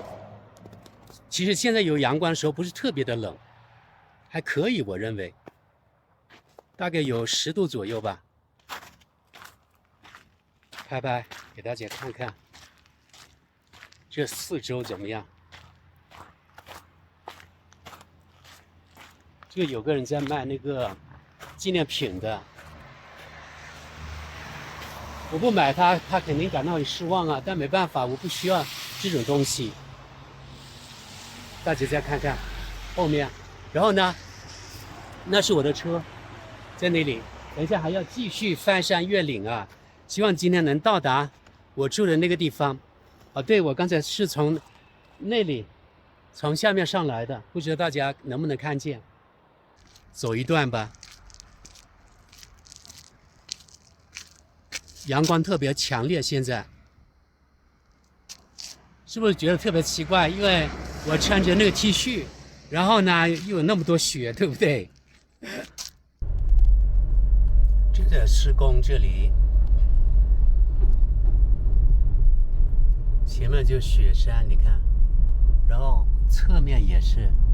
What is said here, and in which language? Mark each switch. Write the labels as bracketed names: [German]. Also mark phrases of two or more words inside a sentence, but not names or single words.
[Chinese] 其實現在有陽光的時候不是特別的冷，還可以，我認為大概有10度左右吧。拍拍給大家看看。這4周怎麼樣？這個有個人在賣那個紀念品的， 我不買它，他肯定感到很失望啊。但没办法，我不需要这種東西。大家再看看后面，然后呢，那是我的车，在那里。等一下还要继續翻山越嶺啊，希望今天能到達我住的那個地方。哦，對，我剛才是從那裡從下面上來的，不知道大家能不能看見。走一段吧。陽光特別強烈，現在是不是覺得特別奇怪？因為我穿着那個 T 恤，然後呢又有那麼多雪，對不對？正在施工這裡，前面就雪山，你看，然後側面也是。